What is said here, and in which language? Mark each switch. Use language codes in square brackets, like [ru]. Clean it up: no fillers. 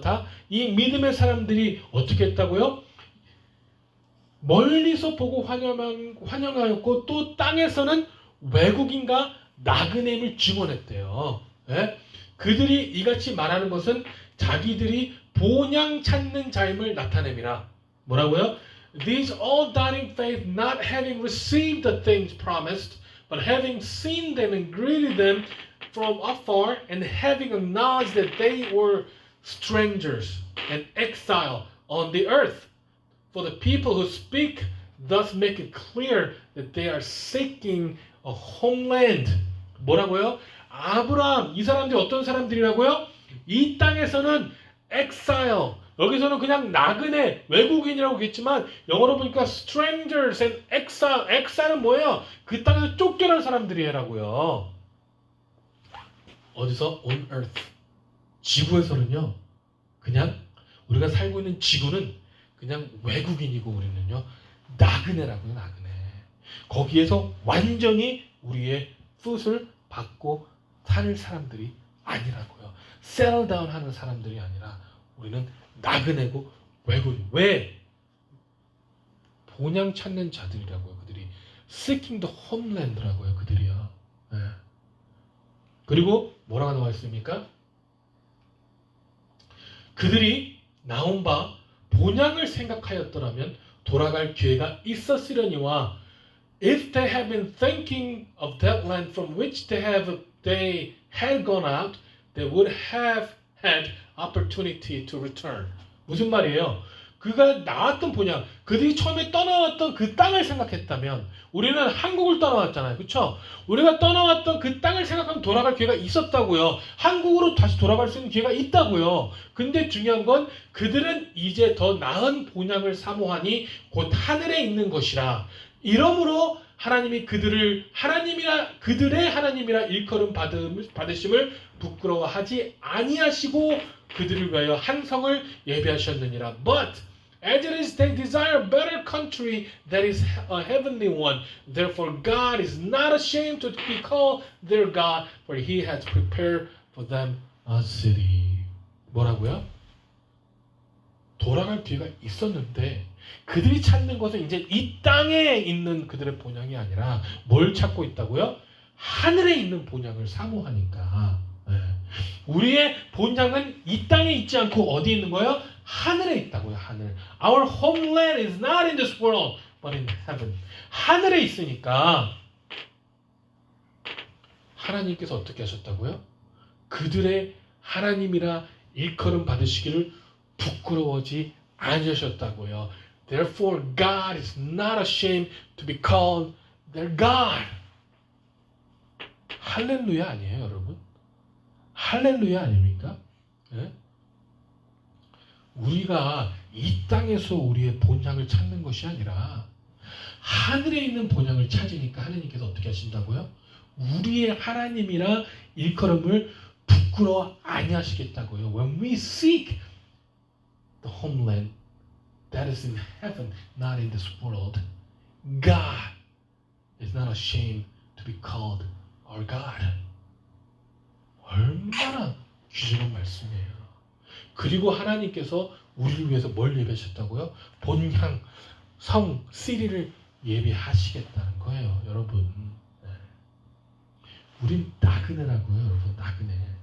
[ko] 다 이 믿음의 사람들이 어떻게 했다고요? 멀리서 보고 환영하였고 또 땅에서는 외국인과 나그네임을 증언했대요. 예? 그들이 이같이 말하는 것은 자기들이 본향 찾는 자임을 나타냅니다. 뭐라고요? [en] These all died in faith, not having received the things promised, but having seen them and greeted them from afar, and having acknowledged that they were strangers and exile on the earth. For the people who speak thus make it clear that they are seeking a homeland. [ko] 뭐라고요? 아브라함, 이 사람들이 어떤 사람들이라고요? 이 땅에서는 exile, 여기서는 그냥 나그네, 외국인이라고 했지만 영어로 보니까 [en] strangers and exile. [ko] exile은 뭐예요? 그 땅에서 쫓겨난 사람들이라고요. 어디서? [en] On earth. [ko] 지구에서는요. 그냥 우리가 살고 있는 지구는 그냥 외국인이고 우리는요. 나그네라고요. 나그네. 거기에서 완전히 우리의 뜻을 받고 살 사람들이 아니라고요. [en] settle down [ko] 하는 사람들이 아니라 우리는 나그네고 외국인. 왜? 본향 찾는 자들이라고요. 그들이 [en] seeking the homeland [ko] 라고요. 그들이요. 네. 그리고 뭐라고 나와 있습니까? 그들이 나온 바 본향을 생각하였더라면 돌아갈 기회가 있었으려니와 [en] if they had been thinking of that land from which they had gone out, they would have had opportunity to return. [ko] 무슨 말이에요? 그가 나왔던 본향, 그들이 처음에 떠나왔던 그 땅을 생각했다면 우리는 한국을 떠나왔잖아요. 그렇죠? 우리가 떠나왔던 그 땅을 생각하면 돌아갈 기회가 있었다고요. 한국으로 다시 돌아갈 수 있는 기회가 있다고요. 근데 중요한 건 그들은 이제 더 나은 본향을 사모하니 곧 하늘에 있는 것이라. 이러므로 하나님이 그들의 하나님이라 일컬음 받으심을 부끄러워하지 아니하시고 그들을 위하여 한 성을 예비하셨느니라. But as it is, they desire a better country that is a heavenly one. Therefore, God is not ashamed to be called their God, for He has prepared for them a city. 뭐라고요? 돌아갈 기회가 있었는데 그들이 찾는 것은 이제 이 땅에 있는 그들의 본향이 아니라 뭘 찾고 있다고요? 하늘에 있는 본향을 사모하니까. 네. 우리의 본향은 이 땅에 있지 않고 어디 있는 거예요? 하늘에 있다고요. 하늘. [en] Our homeland is not in this world, but in heaven. [ko] 하늘에 있으니까 하나님께서 어떻게 하셨다고요? 그들의 하나님이라 일컬음 받으시기를 부끄러워지 않으셨다고요. [en] Therefore, God is not ashamed to be called their God. [ko] 할렐루야 아니에요, 여러분? 할렐루야 아닙니까? 네? 우리가 이 땅에서 우리의 본향을 찾는 것이 아니라 하늘에 있는 본향을 찾으니까 하나님께서 어떻게 하신다고요? 우리의 하나님이라 일컬음을 부끄러워 아니하시겠다고요. [en] When we seek the homeland that is in heaven, not in this world, God is not ashamed to be called our God. [ko] 얼마나 귀중한 말씀이에요. 그리고 하나님께서 우리를 위해서 뭘 예배하셨다고요? 본향, 성, 시리를 예비하시겠다는 거예요, 여러분. 네. 우린 나그네라고요, 여러분. 나그네.